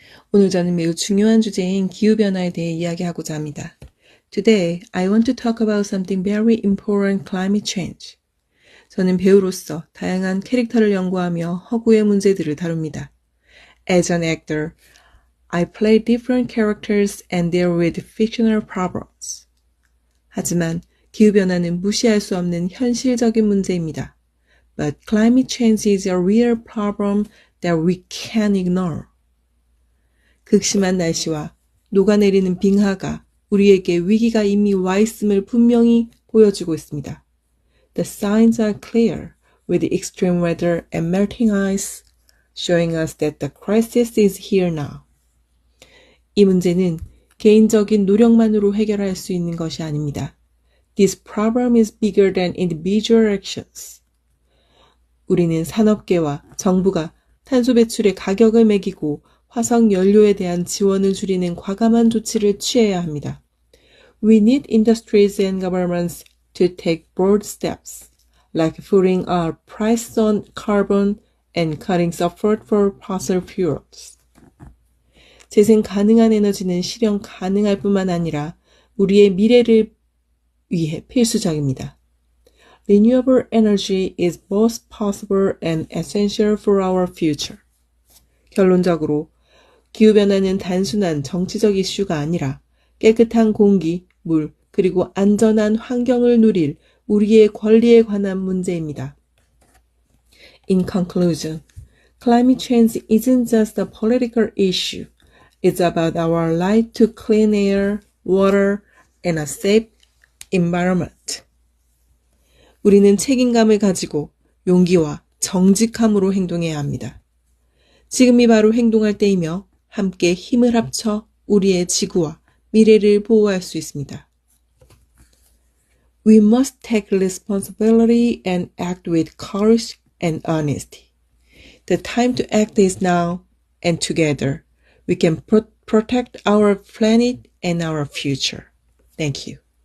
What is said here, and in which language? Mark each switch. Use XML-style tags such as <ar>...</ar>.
<ko>오늘 저는 매우 중요한 주제인 기후변화에 대해 이야기하고자 합니다.</ko> <en>Today, I want to talk about something very important, climate change.</en> <ko>저는 배우로서 다양한 캐릭터를 연구하며 허구의 문제들을 다룹니다.</ko> <en>As an actor, I play different characters and deal with fictional problems.</en> <ko>하지만 기후변화는 무시할 수 없는 현실적인 문제입니다.</ko> <en>But climate change is a real problem that we can't ignore.</en> <ko>극심한 날씨와 녹아내리는 빙하가 우리에게 위기가 이미 와 있음을 분명히 보여주고 있습니다.</ko> <en>The signs are clear with extreme weather and melting ice, showing us that the crisis is here now.</en> <ko>이 문제는 개인적인 노력만으로 해결할 수 있는 것이 아닙니다.</ko> <en>This problem is bigger than individual actions.</en> <ko>우리는 산업계와 정부가 탄소 배출의 가격을 매기고 화석 연료에 대한 지원을 줄이는 과감한 조치를 취해야 합니다.</ko> <en>We need industries and governments to take bold steps, like putting a price on carbon and cutting support for fossil fuels.</en> <ko>재생 가능한 에너지는 실현 가능할 뿐만 아니라 우리의 미래를 위해 필수적입니다.</ko> <en>Renewable energy is both possible and essential for our future.</en> <ko>결론적으로 기후변화는 단순한 정치적 이슈가 아니라 깨끗한 공기, 물, 그리고 안전한 환경을 누릴 우리의 권리에 관한 문제입니다.</ko> <en>In conclusion, climate change isn't just a political issue. It's about our right to clean air, water, and a safe environment.</en> <ko>우리는 책임감을 가지고 용기와 정직함으로 행동해야 합니다. 지금이 바로 행동할 때이며 함께 힘을 합쳐 우리의 지구와 미래를 보호할 수 있습니다.</ko> <en>We must take responsibility and act with courage and honesty. The time to act is now, and together we can protect our planet and our future. Thank you.</en>